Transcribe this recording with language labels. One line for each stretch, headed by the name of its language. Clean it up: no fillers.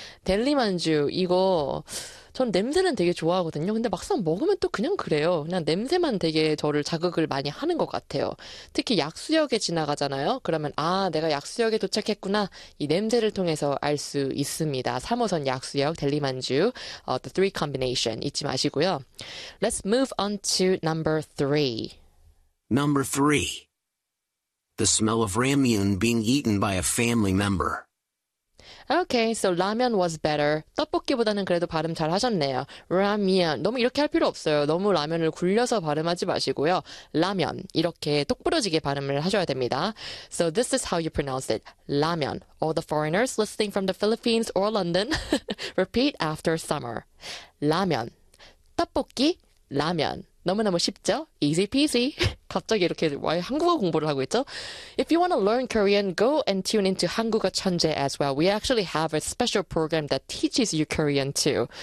Korean: 델리만주, 이거. 전 냄새는 되게 좋아하거든요. 근데 막상 먹으면 또 그냥 그래요. 그냥 냄새만 되게 저를 자극을 많이 하는 것 같아요. 특히 약수역에 지나가잖아요. 그러면, 내가 약수역에 도착했구나. 이 냄새를 통해서 알수 있습니다. 3호선 약수역, 델리만주,
English: the three combination.
Korean: 잊지 마시고요.
English: Let's move on to number three. Number 3. The smell of ramyun being eaten by a family member. Okay, so ramen was better.
Korean: 떡볶이보다는 그래도 발음 잘 하셨네요.
English: Ramen.
Korean: 너무 이렇게 할 필요 없어요. 너무 라면을 굴려서 발음하지 마시고요. 라면. 이렇게 똑부러지게 발음을 하셔야 됩니다.
English: So this is how you pronounce it. 라면. All the foreigners listening from the Philippines or London, repeat after summer.
Korean: 라면. 떡볶이. 라면. 너무너무 쉽죠?
English: Easy peasy.
Korean: 갑자기 이렇게 와 한국어 공부를 하고 있죠?
English: If you want to learn Korean, go and tune into 한국어 천재 as well. We actually have a special program that teaches you Korean too.